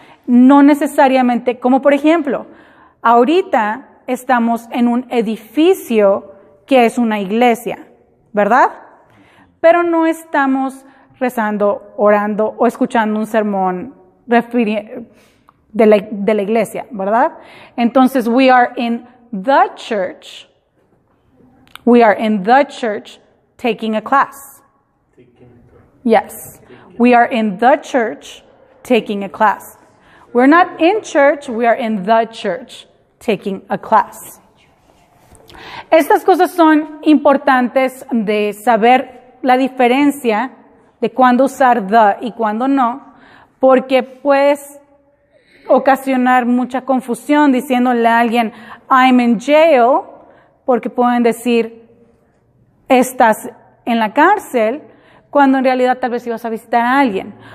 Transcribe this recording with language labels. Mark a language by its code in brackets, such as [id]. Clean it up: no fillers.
[es] No necesariamente, como por ejemplo, ahorita estamos en un edificio que es una iglesia, ¿verdad? Pero no estamos rezando, orando o escuchando un sermón de la iglesia, ¿verdad? [en] Entonces, we are in the church. We are in the church taking a class. Yes. We are in the church taking a class. We're not in church, we are in the church taking a class. [es] Estas cosas son importantes de saber la diferencia de cuándo usar the y cuándo no, porque puedes ocasionar mucha confusión diciéndole a alguien [en] I'm in jail, [es] porque pueden decir estás en la cárcel, cuando en realidad tal vez ibas a visitar a alguien.